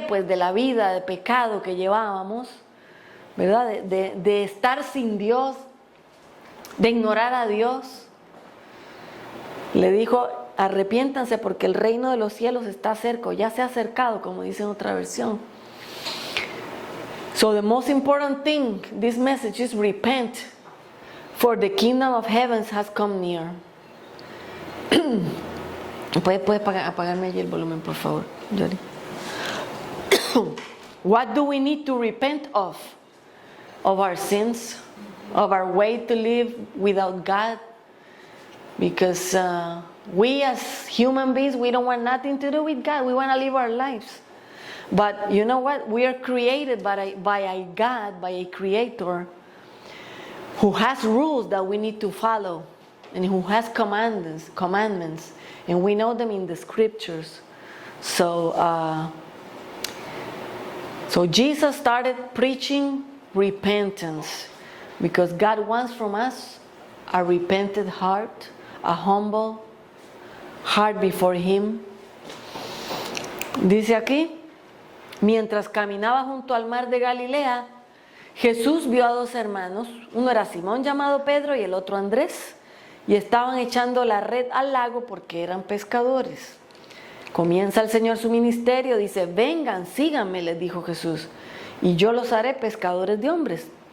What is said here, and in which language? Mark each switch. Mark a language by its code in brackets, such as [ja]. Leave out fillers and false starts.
[es] Pues de la vida de pecado que llevábamos, ¿verdad? De estar sin Dios, de ignorar a Dios. Le dijo, arrepiéntanse porque el reino de los cielos está cerca, ya se ha acercado, como dice en otra versión. [en] So the most important thing, this message is repent, for the kingdom of heavens has come near. [es] ¿Puede apagarme allí el volumen, por favor, Yori? [en] What do we need to repent of? Of our sins, of our way to live without God. Because we as human beings, we don't want nothing to do with God. We want to live our lives. But you know what? We are created by a God, by a creator who has rules that we need to follow and who has commandments, and we know them in the scriptures. So Jesus started preaching repentance because God wants from us a repentant heart, a humble heart before Him. [es] Dice aquí, mientras caminaba junto al mar de Galilea, Jesús vio a dos hermanos, uno era Simón llamado Pedro y el otro Andrés, y estaban echando la red al lago porque eran pescadores. Comienza el Señor su ministerio, dice, vengan, síganme, les dijo Jesús, y yo los haré pescadores de hombres.